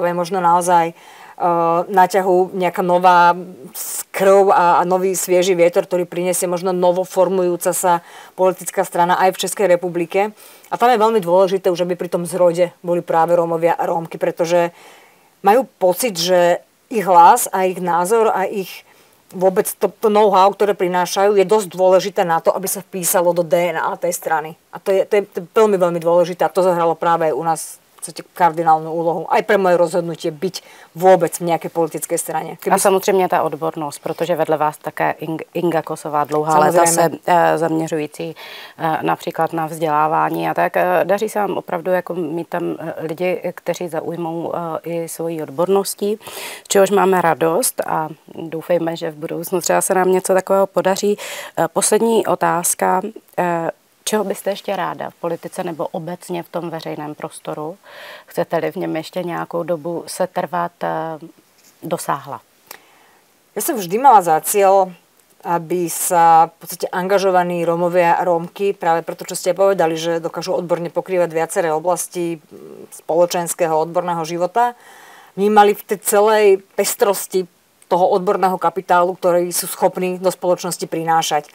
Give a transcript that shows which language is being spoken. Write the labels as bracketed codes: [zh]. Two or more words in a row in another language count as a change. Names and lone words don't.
[sk] Možno naozaj na ťahu nejaká nová krv a nový svieži vietor, ktorý prinesie možno novoformujúca sa politická strana aj v Českej republike. A tam je veľmi dôležité, už aby pri tom zrode boli práve Rómovia a Rómky, pretože majú pocit, že ich hlas a ich názor a ich vôbec to know-how, ktoré prinášajú, je dosť dôležité na to, aby sa vpísalo do DNA tej strany. A to je veľmi, veľmi dôležité a to zahralo práve aj u nás kardinálnu úlohu. Aj pre moje rozhodnutie byť vôbec v nejakej politické strane. [cs] A samozřejmě ta odbornost, protože vedle vás také Inga Kosová dlouhá léta se zaměřující například na vzdělávání a tak. Daří se vám opravdu jako mít tam lidi, kteří zaujmou i svojí odborností, z čehož máme radost a doufejme, že v budoucnu třeba se nám něco takového podaří. Poslední otázka. Čeho byste ještě ráda v politice nebo obecně v tom veřejném prostoru? Chcete-li v něm ještě nějakou dobu se trvat, dosáhla? [sk] Ja som vždy mala za cieľ, aby sa v podstate angažovaní Rómovia a Rómky, práve preto, čo ste povedali, že dokážu odborne pokrývať viaceré oblasti spoločenského, odborného života, vnímali v tej celej pestrosti toho odborného kapitálu, ktorý sú schopní do spoločnosti prinášať.